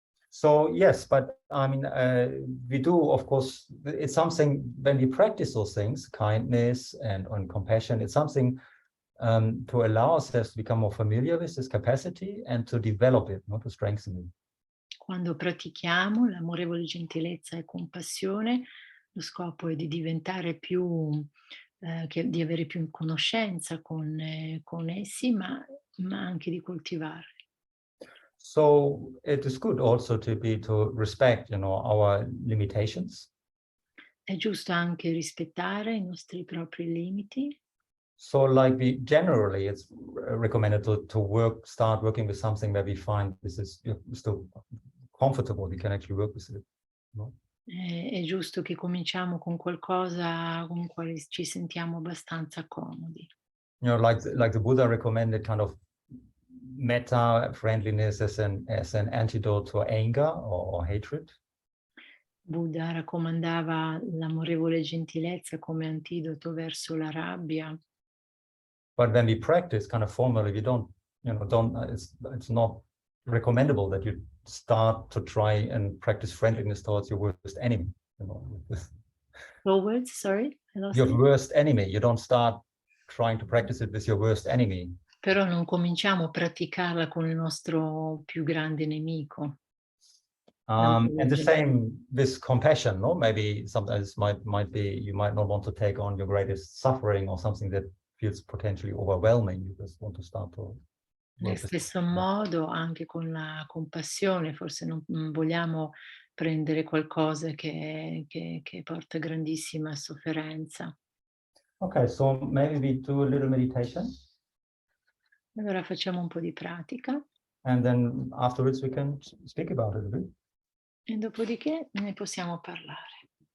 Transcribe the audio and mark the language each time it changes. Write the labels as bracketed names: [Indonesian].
[English] So yes, but I mean, we do, of course, it's something when we practice those things, kindness and compassion, it's something to allow ourselves to become more familiar with this capacity and to develop it, not to strengthen it. [Italian] Quando pratichiamo l'amorevole gentilezza e compassione, lo scopo è di diventare più, di avere più conoscenza con essi, ma anche di coltivarli. [English] So it is good also to respect, our limitations. [Italian] È giusto anche rispettare i nostri propri limiti. [English] So like generally it's recommended to start working with something where we find this is still comfortable, we can actually work with it. [Italian] È giusto che cominciamo con qualcosa con quale ci sentiamo abbastanza comodi. [English] Like the Buddha recommended kind of metta friendliness as an antidote to anger or hatred. [Italian] Buddha raccomandava l'amorevole gentilezza come antidoto verso la rabbia. [English] But when we practice kind of formally, we don't, it's not recommendable that you start to try and practice friendliness towards your worst enemy. Towards, sorry? Your worst enemy. You don't start trying to practice it with your worst enemy. [Italian] Però non cominciamo a praticarla con il nostro più grande nemico. [English] And the same with compassion, no? Maybe sometimes might be you might not want to take on your greatest suffering or something that feels potentially overwhelming. You just want to start to. [Italian] Nel stesso modo, anche con la compassione, forse non vogliamo prendere qualcosa che porta grandissima sofferenza. [English] Okay, so maybe we do a little meditation. [Italian] Allora facciamo un po' di pratica. [English] And then afterwards we can speak about it a bit. [Italian] E dopodiché ne possiamo parlare.